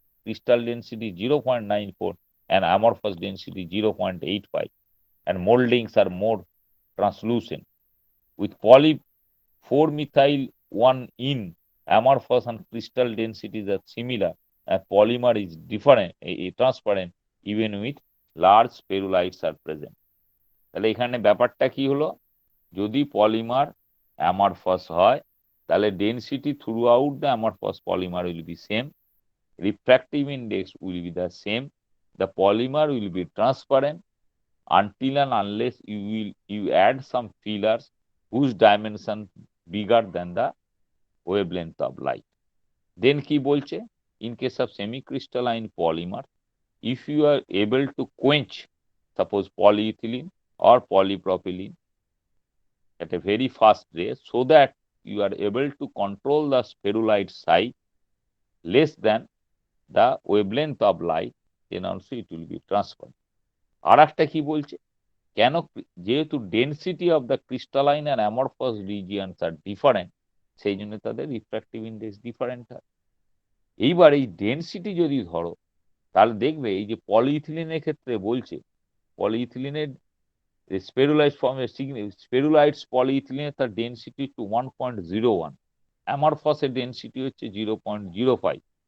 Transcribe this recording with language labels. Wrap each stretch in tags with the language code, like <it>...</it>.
<en>Crystal density 0.94 and amorphous density 0.85, and moldings are more translucent. With poly 4-methyl 1-in, amorphous and crystal densities are similar, and polymer is different, transparent even with large spherulites are present.</en> <bn>তাহলে এখানে ব্যাপারটা কি হলো, যদি polymer amorphous হয়, তাহলে</bn> <en>Density throughout the amorphous polymer will be same, refractive index will be the same, the polymer will be transparent until and unless you add some fillers whose dimension bigger than the wavelength of light. Then</en> <bn>কি বলছে,</bn> <en>in case of semi-crystalline polymer, if you are able to quench, suppose polyethylene or polypropylene at a very fast rate, so that you are able to control the spherulite size less than the wavelength of light, then also it will be transparent.</en> <bn>আর একটা কি বলছে, কেন, যেহেতু density of the crystalline and amorphous regions আর different, সেই জন্য তাদের refractive index different হয়। এইবার এই ডেনসিটি যদি ধরো, তাহলে দেখবে এই যে পলিইথিলিনের ক্ষেত্রে বলছে, পলিইথিলিনের স্পেরুলাইট ফর্মে স্পেরুলাইটস পলিইথিলিনের তার ডেনসিটি টু 1.01, অ্যামরফাসের ডেনসিটি হচ্ছে 0.05।</bn>